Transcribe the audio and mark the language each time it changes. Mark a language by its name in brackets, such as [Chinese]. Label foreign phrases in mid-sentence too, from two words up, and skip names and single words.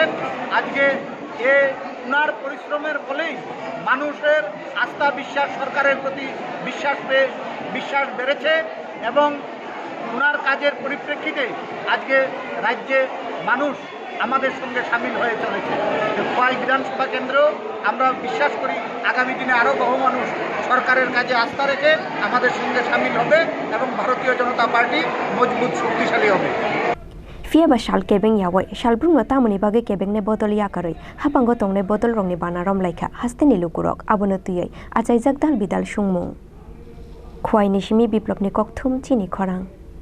[Bangla] আজকে ওনার পরিশ্রমের ফলেই মানুষের আস্থা বিশ্বাস সরকারের প্রতি বিশ্বাস বেড়েছে এবং ওনার কাজের পরিপ্রেক্ষিতে আজকে রাজ্যে মানুষ আমাদের সঙ্গে সামিল হয়ে চলেছে। খোয়াই বিধানসভা কেন্দ্র আমরা বিশ্বাস করি আগামী দিনে আরও বহু মানুষ সরকারের কাজে আস্থা রেখে আমাদের সঙ্গে সামিল হবে এবং ভারতীয় জনতা পার্টি মজবুত শক্তিশালী হবে। [Kok Borok] Fiaba shal kebeng yawai shalbrung no tamuni bage kebeng ne botol yakarai hapango tongne botol rongni banarom laika hasteni lukurok abono tuyai achaijak dal bidal sungmung khwai ni simi biplop ni kokthum chini khorang